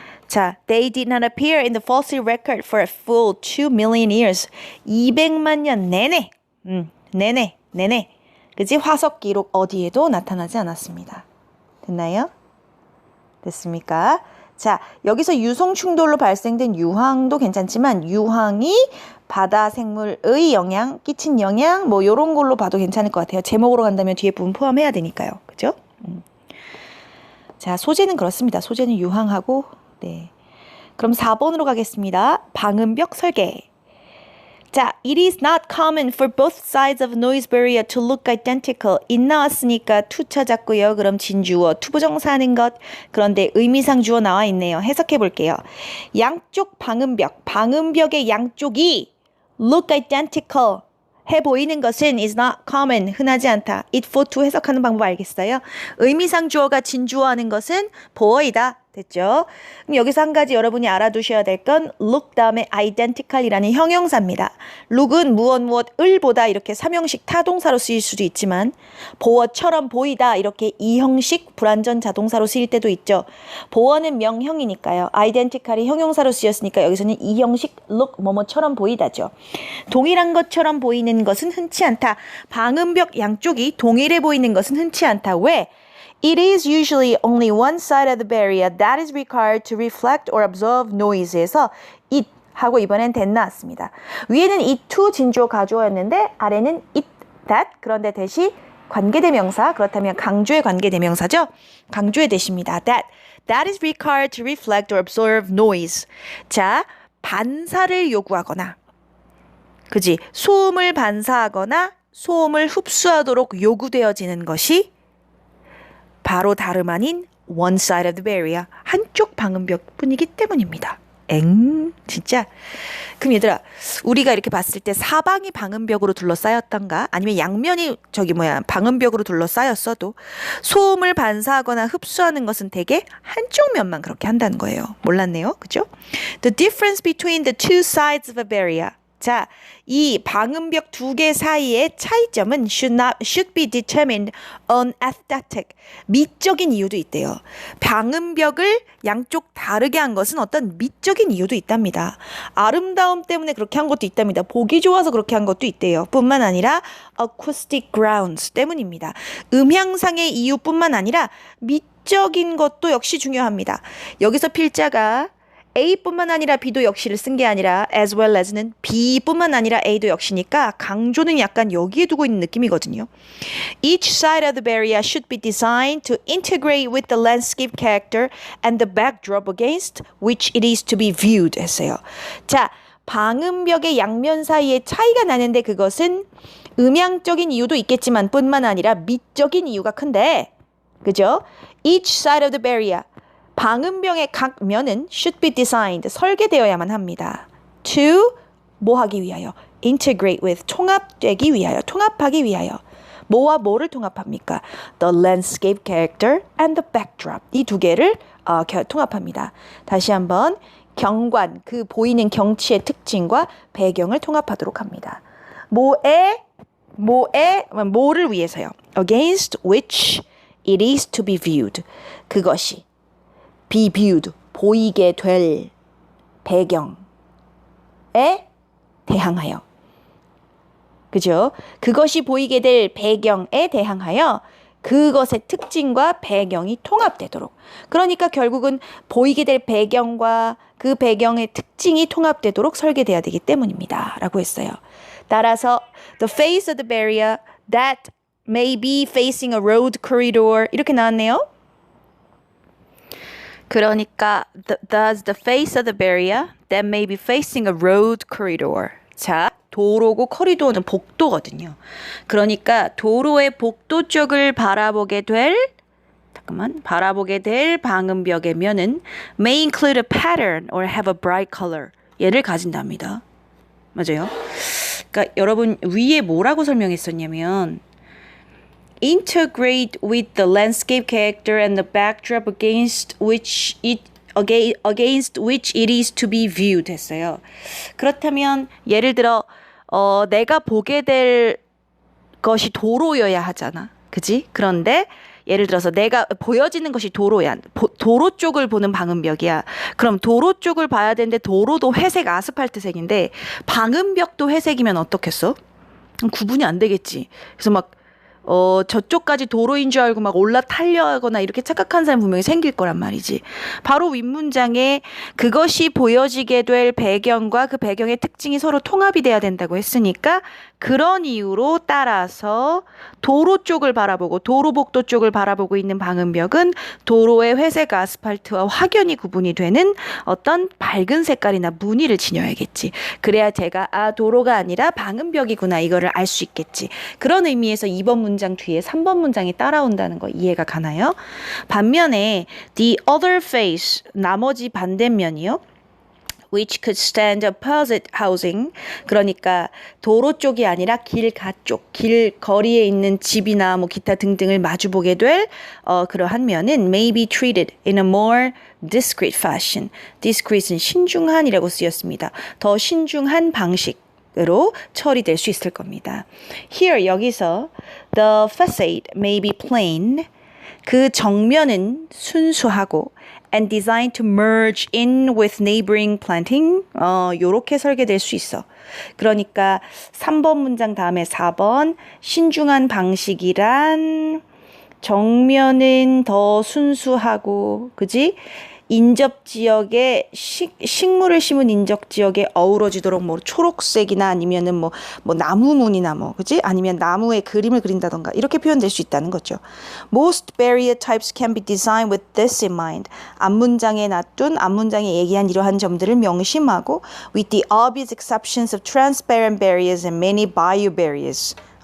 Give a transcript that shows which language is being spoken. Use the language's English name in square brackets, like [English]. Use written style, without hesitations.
[English] 자, they did not appear in the fossil record for a full 2 million years. [Korean] 200만 년 내내, 내내. 그지? 화석 기록 어디에도 나타나지 않았습니다. 됐나요? 됐습니까? 자, 여기서 유성 충돌로 발생된 유황도 괜찮지만 유황이 바다 생물의 영향, 끼친 영향 뭐 요런 걸로 봐도 괜찮을 것 같아요. 제목으로 간다면 뒤에 부분 포함해야 되니까요. 그죠? 자, 소재는 그렇습니다. 소재는 유황하고 네. 그럼 4번으로 가겠습니다. 방음벽 설계. [English] 자, it is not common for both sides of noise barrier to look identical. [Korean] it 나왔으니까 to 찾았고요. 그럼 진주어, 투부정사하는 것. 그런데 의미상 주어 나와 있네요. 해석해 볼게요. 양쪽 방음벽, 방음벽의 양쪽이 [English] look identical [Korean] 해 보이는 것은 [English] is not common, [Korean] 흔하지 않다. it for to 해석하는 방법 알겠어요? 의미상 주어가 진주어하는 것은 보어이다. 됐죠? 그럼 여기서 한 가지 여러분이 알아두셔야 될 건 look 다음에 identical이라는 형용사입니다. look은 무엇을 보다 이렇게 삼형식 타동사로 쓰일 수도 있지만 보어처럼 보이다 이렇게 이형식 불완전 자동사로 쓰일 때도 있죠. 보어는 명형이니까요. identical이 형용사로 쓰였으니까 여기서는 이형식 look 뭐뭐처럼 보이다죠. 동일한 것처럼 보이는 것은 흔치 않다. 방음벽 양쪽이 동일해 보이는 것은 흔치 않다. 왜? [English] It is usually only one side of the barrier that is required to reflect or absorb noise에서 it [Korean] 하고 이번엔 that 나왔습니다. 위에는 it to 진주어 가주어였는데 아래는 it, that 그런데 대시 관계대명사 그렇다면 강조의 관계대명사죠. 강조의 대시입니다. [English] That is required to reflect or absorb noise. [Korean] 자, 반사를 요구하거나 그지? 소음을 반사하거나 소음을 흡수하도록 요구되어지는 것이 바로 다름 아닌 [English] one side of the barrier, [Korean] 한쪽 방음벽 뿐이기 때문입니다. 진짜. 그럼 얘들아, 우리가 이렇게 봤을 때 사방이 방음벽으로 둘러싸였던가 아니면 양면이 방음벽으로 둘러싸였어도 소음을 반사하거나 흡수하는 것은 대개 한쪽 면만 그렇게 한다는 거예요. 몰랐네요. 그죠? [English] The difference between the two sides of a barrier. [Korean] 자, 이 방음벽 두 개 사이의 차이점은 [English] should be determined on aesthetic. [Korean] 미적인 이유도 있대요. 방음벽을 양쪽 다르게 한 것은 어떤 미적인 이유도 있답니다. 아름다움 때문에 그렇게 한 것도 있답니다. 보기 좋아서 그렇게 한 것도 있대요. 뿐만 아니라 [English] acoustic grounds [Korean] 때문입니다. 음향상의 이유뿐만 아니라 미적인 것도 역시 중요합니다. 여기서 필자가 A뿐만 아니라 B도 역시를 쓴 게 아니라 [English] as well as [Korean] 는 B뿐만 아니라 A도 역시니까 강조는 약간 여기에 두고 있는 느낌이거든요. [English] Each side of the barrier should be designed to integrate with the landscape character and the backdrop against which it is to be viewed [Korean] 했어요. 자, 방음벽의 양면 사이에 차이가 나는데 그것은 음향적인 이유도 있겠지만 뿐만 아니라 미적인 이유가 큰데 그죠? [English] Each side of the barrier [Korean] 방음벽의 각 면은 [English] should be designed, [Korean] 설계되어야만 합니다. [English] To, [Korean] 뭐 하기 위하여? [English] integrate with, [Korean] 통합되기 위하여, 통합하기 위하여. 뭐와 뭐를 통합합니까? [English] The landscape character and the backdrop. [Korean] 이 두 개를 통합합니다. 다시 한번 경관, 그 보이는 경치의 특징과 배경을 통합하도록 합니다. 뭐를 위해서요. [English] Against which it is to be viewed. [Korean] 그것이 [English] be viewed, [Korean] 보이게 될 배경에 대항하여. 그죠? 그것이 보이게 될 배경에 대항하여 그것의 특징과 배경이 통합되도록. 그러니까 결국은 보이게 될 배경과 그 배경의 특징이 통합되도록 설계돼야 되기 때문입니다. 라고 했어요. 따라서 [English] the face of the barrier that may be facing a road corridor [Korean] 이렇게 나왔네요. [English] 그러니까 does the face of the barrier that may be facing a road corridor. [Korean] 자, 도로고 커리도어는 복도거든요. 그러니까 도로의 복도 쪽을 바라보게 될 방음벽의 면은 [English] may include a pattern or have a bright color. [Korean] 얘를 가진답니다. 맞아요? 그러니까 여러분 위에 뭐라고 설명했었냐면 [English] integrate with the landscape character and the backdrop against which it is to be viewed [Korean] 했어요. 그렇다면 예를 들어 내가 보게 될 것이 도로여야 하잖아. 그지? 그런데 예를 들어서 내가 보여지는 것이 도로야. 도로 쪽을 보는 방음벽이야. 그럼 도로 쪽을 봐야 되는데 도로도 회색 아스팔트색인데 방음벽도 회색이면 어떻겠어? 구분이 안 되겠지. 그래서 막 저쪽까지 도로인 줄 알고 막 올라타려 하거나 이렇게 착각한 사람 분명히 생길 거란 말이지. 바로 윗문장에 그것이 보여지게 될 배경과 그 배경의 특징이 서로 통합이 돼야 된다고 했으니까 그런 이유로 따라서 도로 쪽을 바라보고 도로복도 쪽을 바라보고 있는 방음벽은 도로의 회색 아스팔트와 확연히 구분이 되는 어떤 밝은 색깔이나 무늬를 지녀야겠지. 그래야 제가 도로가 아니라 방음벽이구나 이거를 알 수 있겠지. 그런 의미에서 2번 문장 뒤에 3번 문장이 따라온다는 거 이해가 가나요? 반면에 [English] the other face [Korean] 나머지 반대면이요. [English] which could stand opposite housing. [Korean] 그러니까 도로 쪽이 아니라 길가 쪽, 길거리에 있는 집이나 뭐 기타 등등을 마주보게 될 그러한 면은 [English] may be treated in a more discreet fashion. [Korean] discreet은 신중한이라고 쓰였습니다. 더 신중한 방식으로 처리될 수 있을 겁니다. [English] Here [Korean] 여기서 [English] the facade may be plain. [Korean] 그 정면은 순수하고 [English] and designed to merge in with neighboring planting. [Korean] 요렇게 설계될 수 있어. 그러니까 3번 문장 다음에 4번 신중한 방식이란 정면은 더 순수하고 그지? 인접지역에 식물을 심은 인접지역에 어우러지도록 뭐 초록색이나 아니면은 뭐 나무무늬나 그지? 아니면 나무에 그림을 그린다던가 이렇게 표현될 수 있다는 거죠. [English] Most barrier types can be designed with this in mind. [Korean] 앞문장에 얘기한 이러한 점들을 명심하고 [English] with the obvious exceptions of transparent barriers and many bio barriers.